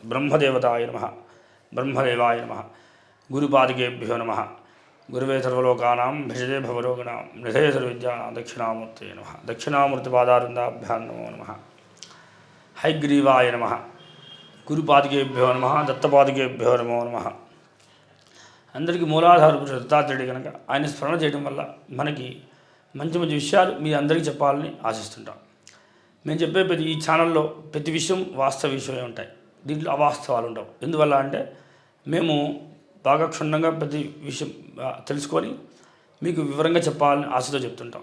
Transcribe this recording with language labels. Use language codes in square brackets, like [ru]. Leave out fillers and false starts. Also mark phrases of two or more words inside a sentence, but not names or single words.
[sa] ब्रह्मदेवताय नमः। ब्रह्मदेवाय नमः। गुरुपादकेभ्यो नमः। गुरुवे सर्वलोकानां भिषजे भवरोगिणां निधये सर्वविद्यानां दक्षिणामूर्तये नमः। दक्षिणामूर्तिपादारविन्दाभ्यां नमो नमः। हयग्रीवाय नमः। गुरुपादकेभ्यो नमः। दत्तपादकेभ्यो नमो नमः। [te] అందరికీ మూలాధార పురుషుడు దత్తాత్రేయుడు కనుక ఆయన స్మరణ చేయడం వల్ల మనకి మంచి మంచి విషయాలు మీ అందరికీ చెప్పాలని ఆశిస్తుంటాం. మేము చెప్పే ఈ ఛానల్లో ప్రతి విషయం వాస్తవ విషయమే ఉంటాయి. దీంట్లో అవాస్తవాలు ఉండవు. ఎందువల్ల అంటే మేము బాగా క్షుణ్ణంగా ప్రతి విషయం తెలుసుకొని మీకు వివరంగా చెప్పాలని ఆశతో చెప్తుంటాం.